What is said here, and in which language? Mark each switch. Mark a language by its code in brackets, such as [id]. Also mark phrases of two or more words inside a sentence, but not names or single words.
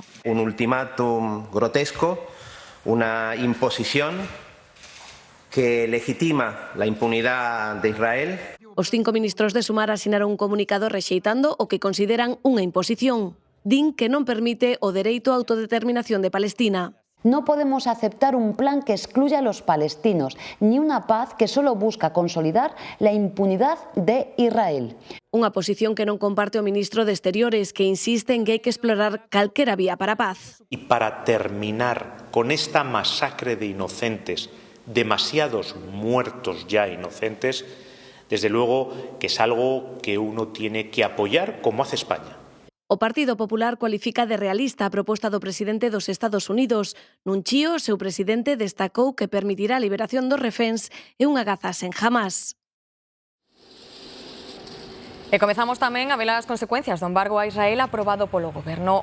[es] Un ultimátum grotesco, una imposición que legitima la impunidad de Israel. [gl] Os 5 ministros de Sumar asinaron un comunicado rexeitando o que consideran unha imposición. Din que non permite o dereito á autodeterminación de Palestina. [es] No podemos aceptar un plan que excluya a los palestinos, ni una paz que solo busca consolidar la impunidad de Israel. [gl] Unha posición que non comparte o ministro de Exteriores, que insiste en que hai que explorar calquera vía para a paz. [es] Y para terminar con esta masacre de inocentes, demasiados muertos ya inocentes, desde luego que es algo que uno tiene que apoyar como hace España. [gl] O Partido Popular cualifica de realista a proposta do presidente dos Estados Unidos. Nun chío, o seu presidente destacou que permitirá a liberación dos reféns e unha Gaza sen Hamás. E comezamos tamén a ver as consecuencias do embargo a Israel aprobado polo Goberno.